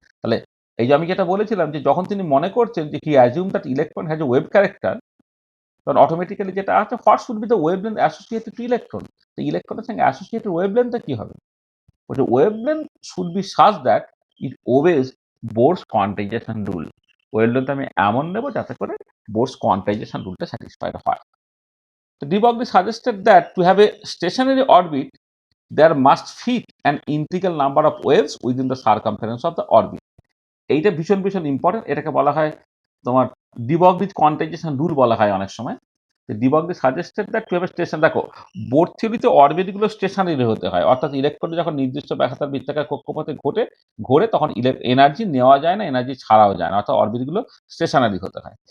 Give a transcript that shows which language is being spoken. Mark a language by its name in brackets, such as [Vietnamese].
[Bangla] তাহলে এই যে আমি যেটা বলেছিলাম যে যখন তিনি মনে করছেন যে [English] he assume that electron has a wave character, [Bangla] তখন অটোমেটিক্যালি যেটা আছে, [English] What should be the wavelength associated to electron? [Bangla] তো ইলেকট্রনের সঙ্গে অ্যাসোসিয়েটেড ওয়েভলেন্থটা কি হবে? বলছে [English] Wavelength should be such that it obeys Bohr's quantization rule. [Bangla] Wavelength আমি এমন নেব যাতে করে বোরস কোয়ান্টাইজেশন রুলটা স্যাটিসফাইড হয়। [English] So de Broglie suggested that to have a stationary orbit, there must fit an integral number of waves within the circumference of the orbit. [Bangla] এইটা ভীষণ important. এটাকে বলা হয় তোমার ডি ব্রগলিজ কোয়ান্টাইজেশন রুল বলা হয় অনেক সময়। [English] de Broglie suggested that to have a station, [Bangla] দেখো বোর থিওরিতে অরবিট গুলো স্টেশনারি হতে হয়, অর্থাৎ ইলেকট্রন যখন নির্দিষ্ট ব্যাসার্ধ বৃত্তাকার কক্ষপথে ঘোরে তখন এনার্জি নেওয়া যায় না, এনার্জি ছাড়াও যায় না, অর্থাৎ অরবিট গুলো স্টেশনারি হতে হয়।